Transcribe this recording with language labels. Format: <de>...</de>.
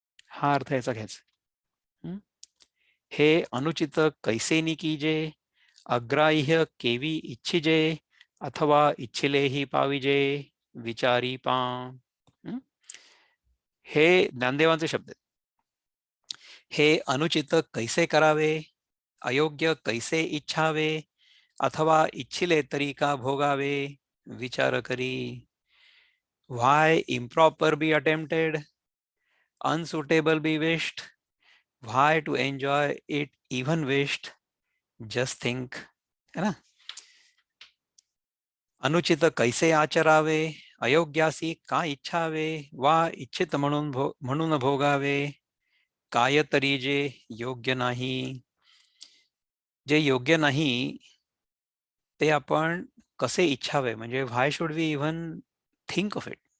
<mr>हा अर्थ याचा घ्यायचा. हे अनुचित कैसेनी कीजे अग्राह्य केवी इच्छिजे अथवा इच्छिलेही पाविजे विचारी पा. हे ज्ञानदेवांचे शब्द आहेत. हे अनुचित कैसे करावे, अयोग्य कैसे इच्छावे अथवा इच्छिले तरी का भोगावे विचार करी.</mr> <en>Why improper be attempted, unsuitable be wished, why to enjoy it even wished, just think.</en> <hi>है ना.</hi> <mr>अनुचित कैसे आचरावे, अयोग्यासी का इच्छावे वा इच्छित म्हणून भोगावे, काय तरी जे योग्य नाही. जे योग्य नाही ते आपण कसे इच्छावे म्हणजे</mr> <en>Why should we even think of it.</en>